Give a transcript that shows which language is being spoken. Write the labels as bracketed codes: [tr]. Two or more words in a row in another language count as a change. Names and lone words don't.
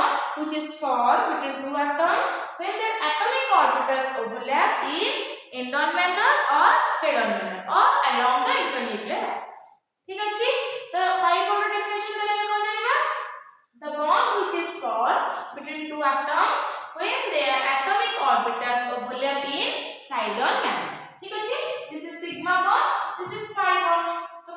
[en] which is formed between two atoms when their atomic orbitals overlap in end-on manner or head-on manner or along the internuclear axis. [or] ଠିକ ଅଛି ତ [en] pi bond definition [or] ଦେଲେ କୋ ଜାଣିବା [en] the bond which is formed between two atoms when their atomic orbitals overlap in side-on manner. [or] ଠିକ ଅଛି [en] this is sigma bond, this is pi bond.